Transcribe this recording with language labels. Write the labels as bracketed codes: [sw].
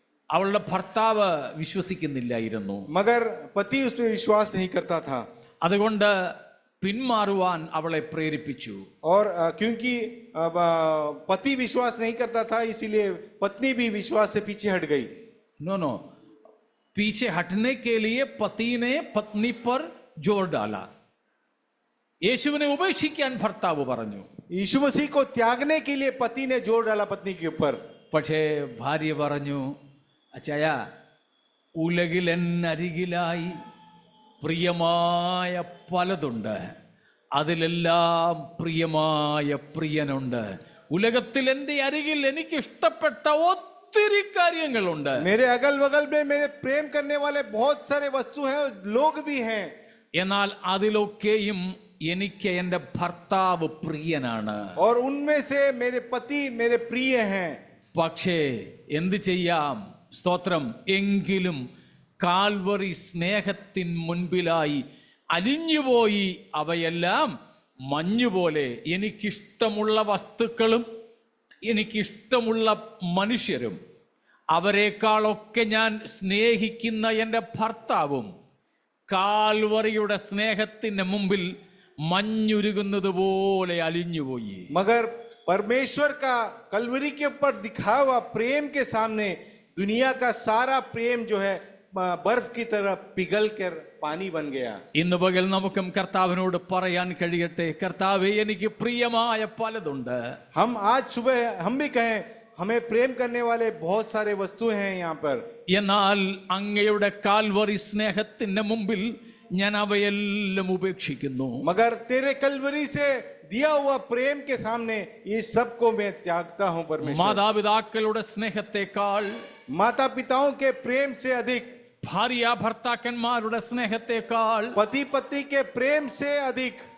[ml] അവളുടെ ഭർത്താവ് വിശ്വസിക്കുന്നില്ലായിരുന്നു. [hi] मगर पति उसमें विश्वास नहीं करता था। [ml] അതുകൊണ്ട് പിന്മാറുവാൻ അവളെ പ്രേരിപ്പിച്ചു. [hi] और क्योंकि पति विश्वास नहीं करता था, इसीलिए पत्नी भी विश्वास से पीछे हट गई। नो, पीछे हटने के लिए पति ने पत्नी पर जोर डाला. [ml] യേശുവിനെ ഉപേക്ഷിക്കാൻ ഭർത്താവ് പറഞ്ഞു. [hi] यीशु मसीह को त्यागने के लिए पति ने जोर डाला पत्नी के ऊपर। [ml] പക്ഷേ ഭാര്യ പറഞ്ഞു, അച്ചായ, ഉലകിൽ എന്നരികിലായി പ്രിയമായ പലതുണ്ട്, അതിലെല്ലാം പ്രിയമായ പ്രിയനുണ്ട്. ഉലകത്തിൽ എൻ്റെ അരികിൽ എനിക്ക് ഇഷ്ടപ്പെട്ട ഒത്തിരി കാര്യങ്ങളുണ്ട്. [hi] मेरे अगल बगल में मेरे प्रेम करने वाले बहुत सारे वस्तु हैं और लोग भी हैं, [ml] എന്നാൽ അതിലൊക്കെയും എനിക്ക് എൻ്റെ ഭർത്താവ് പ്രിയനാണ്. [hi] और उनमें से मेरे पति मेरे प्रिय हैं। [ml] പക്ഷേ എന്ത് ചെയ്യാം? സ്തോത്രം. എങ്കിലും കാൽവറി സ്നേഹത്തിൻ മുൻപിലായി അലിഞ്ഞുപോയി അവയെല്ലാം മഞ്ഞുപോലെ. എനിക്കിഷ്ടമുള്ള വസ്തുക്കളും എനിക്കിഷ്ടമുള്ള മനുഷ്യരും അവരെക്കാളൊക്കെ ഞാൻ സ്നേഹിക്കുന്ന എൻ്റെ ഭർത്താവും കാൽവറിയുടെ സ്നേഹത്തിന് മുമ്പിൽ മഞ്ഞുരുകുന്നത് പോലെ അലിഞ്ഞുപോയി. [hi] मगर परमेश्वर का कलवरी के ऊपर दिखा हुआ प्रेम के सामने दुनिया का सारा प्रेम जो है बर्फ की तरह पिघल कर पानी बन गया। [ml] ഇന്ന് പകൽ നമുക്കും കർത്താവിനോട് പറയാൻ കഴിയട്ടെ, കർത്താവേ, എനിക്ക് പ്രിയമായ പലതുണ്ട്. [hi] हम आज सुबह हम भी कहें, हमें प्रेम करने वाले बहुत सारे वस्तु हैं यहाँ पर, [ml] എന്നാൽ അങ്ങയുടെ കാൽവറി സ്നേഹത്തിന്റെ മുമ്പിൽ ഞാൻ അവയെല്ലാം ഉപേക്ഷിക്കുന്നു. [hi] मगर तेरे कलवरी से दिया हुआ प्रेम के सामने ये सबको मैं त्यागता हूँ परमेश्वर। [ml] മാതാപിതാക്കളുടെ സ്നേഹത്തെക്കാൾ, [hi] माता पिताओं के प्रेम से अधिक, [ml] ഭാര്യ ഭർത്താക്കന്മാരുടെ സ്നേഹത്തെക്കാൾ, [hi] पति पत्नी के प्रेम से अधिक,